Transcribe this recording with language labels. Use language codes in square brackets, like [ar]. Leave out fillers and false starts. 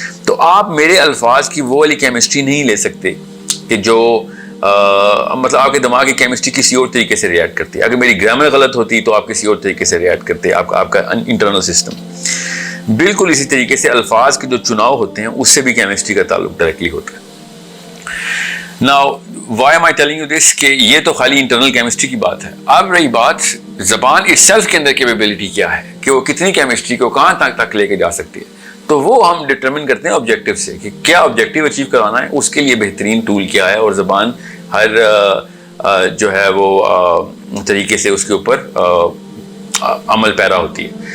[ur] تو آپ میرے الفاظ کی وہ والی کیمسٹری نہیں لے سکتے کہ جو مطلب آپ کے دماغ کی کیمسٹری کسی اور طریقے سے ریئیکٹ کرتی ہے. اگر میری گرامر غلط ہوتی تو آپ کسی اور طریقے سے ریئیکٹ کرتے, آپ کا انٹرنل سسٹم. بالکل اسی طریقے سے الفاظ کے جو چناؤ ہوتے ہیں اس سے بھی کیمسٹری کا تعلق ڈائریکٹلی ہوتا ہے. [en] Now, why am I telling you this? [ur] کہ یہ تو خالی انٹرنل کیمسٹری کی بات ہے. اب رہی بات زبان itself کے اندر کیپیبلٹی کیا ہے, کہ وہ کتنی کیمسٹری کو کہاں تک لے کے جا سکتی ہے. تو وہ ہم ڈٹرمن کرتے ہیں آبجیکٹیو سے, کہ کیا آبجیکٹیو اچیو کرانا ہے, اس کے لیے بہترین ٹول کیا ہے, اور زبان ہر جو ہے وہ طریقے سے اس کے اوپر عمل پیرا ہوتی ہے.